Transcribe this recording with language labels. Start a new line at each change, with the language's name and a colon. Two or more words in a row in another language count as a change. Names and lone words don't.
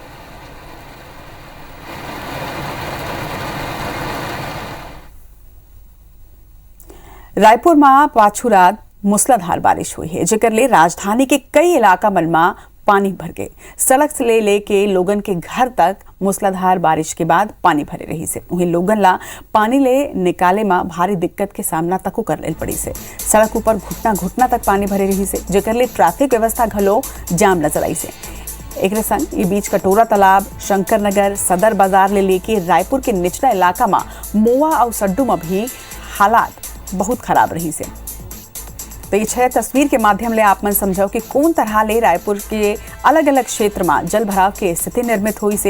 Chhattisgarhi: रायपुर में पाछू रात मूसलाधार बारिश हुई है, जेकर ले राजधानी के कई इलाका मन में पानी भर गए। सड़क से लेके लोगन के घर तक मूसलाधार बारिश के बाद पानी भरे रही से। वहीं लोगन ला पानी ले निकाले में भारी दिक्कत के सामना तको कर ले पड़ी से। सड़क ऊपर घुटना तक पानी भरे रही से, जेकर ले ट्रैफिक व्यवस्था घलो जाम नजर आई से। एक संग ये बीच कटोरा तालाब, शंकर नगर, सदर बाजार ले लेके रायपुर के निचला इलाका में मोआ और सड्डू में भी हालात बहुत खराब रही से। तो ये 6 तस्वीर के माध्यम ले आप मन समझो कि कौन तरह ले रायपुर के अलग अलग क्षेत्र में जल भराव के स्थिति निर्मित हुई से।